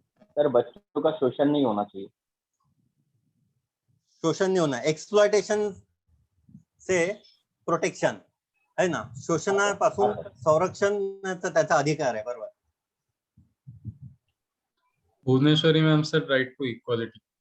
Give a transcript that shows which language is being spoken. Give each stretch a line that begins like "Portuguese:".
Hindi: Sir बच्चों का शोषण नहीं होना चाहिए. शोषण नहीं होना, एक्सप्लॉयटेशन से प्रोटेक्शन, है ना?
Marathi: शोषणापासून संरक्षणाचा त्याचा अधिकार आहे. बरोबर.
English: Bhuvaneshwari ma'am said right to equality.